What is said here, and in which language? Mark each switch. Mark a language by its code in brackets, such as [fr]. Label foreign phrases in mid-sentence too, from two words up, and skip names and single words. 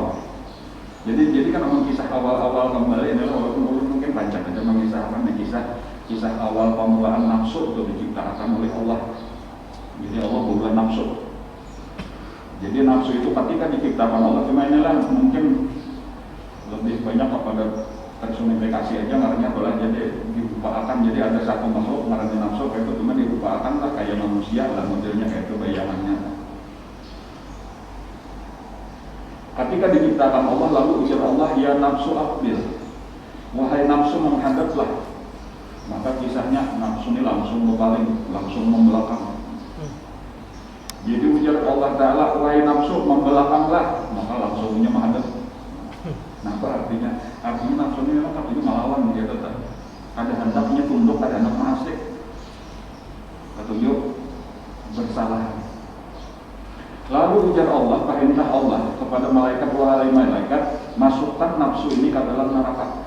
[bjn] Jadi kan memang kisah awal kembali ini walaupun mungkin panjang aja mengisahkan kisah awal pemulaan nafsu itu diciptakan oleh Allah. Jadi Allah bukan nafsu. Jadi nafsu itu ketika diciptakan Allah cuma inilah mungkin lebih banyak kepada personifikasi aja ngarannya boleh jadi dirupakan jadi ada satu makhluk ngarannya nafsu kayak itu cuma dirupakan lah kayak manusia lah modelnya kayak itu bayangannya. Ketika diciptakan Allah, lalu ujar Allah, [ar] يا نفس أقبل, [bjn] wahai nafsu menghadaplah. Maka kisahnya nafsu ini langsung berpaling, langsung membelakang. Jadi ujar Allah Ta'ala, wahai nafsu membelakanglah, maka langsungnya menghadap. Nah, apa artinya? Artinya nafsu ini memang artinya melawan dia tetap. Ada hendaknya tunduk, ada hendak masik. Ketujuh, bersalah. Lalu ujar Allah, perintah Allah kepada malaikat, wahai malaikat, masukkan nafsu ini ke dalam neraka.